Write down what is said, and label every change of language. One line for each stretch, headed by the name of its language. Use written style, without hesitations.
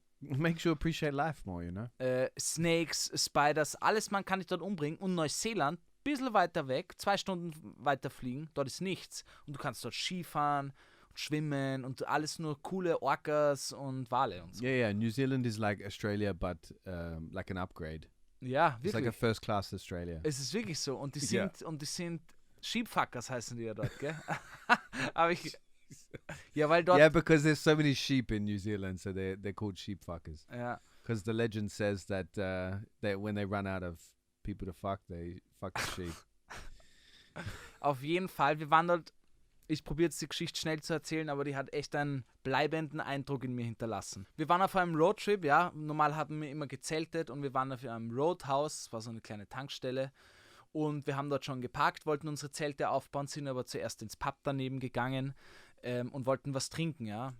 English: It makes you appreciate life more, you know? Snakes, Spiders,
German: alles man kann dich dort umbringen. Und Neuseeland, ein bisschen weiter weg, 2 Stunden weiter fliegen, dort ist nichts. Und du kannst dort Skifahren und schwimmen und alles nur coole Orcas und Wale und so.
English: Yeah. New Zealand is like Australia, but like an upgrade.
German: Ja,
English: It's like a
German: wirklich.
English: first class Australia.
German: Es ist wirklich so. Und die Ja. sind Sheepfuckers heißen die ja dort, gell? Aber ja, weil dort...
English: Yeah, because there's so many sheep in New Zealand, so they're called sheep fuckers.
German: Ja.
English: Because the legend says that when they run out of people to fuck, they fuck the sheep.
German: Auf jeden Fall, wir waren dort, ich probiere jetzt die Geschichte schnell zu erzählen, aber die hat echt einen bleibenden Eindruck in mir hinterlassen. Wir waren auf einem Roadtrip, ja, normal hatten wir immer gezeltet und wir waren auf einem Roadhouse, das war so eine kleine Tankstelle und wir haben dort schon geparkt, wollten unsere Zelte aufbauen, sind aber zuerst ins Pub daneben gegangen und wollten was trinken, ja.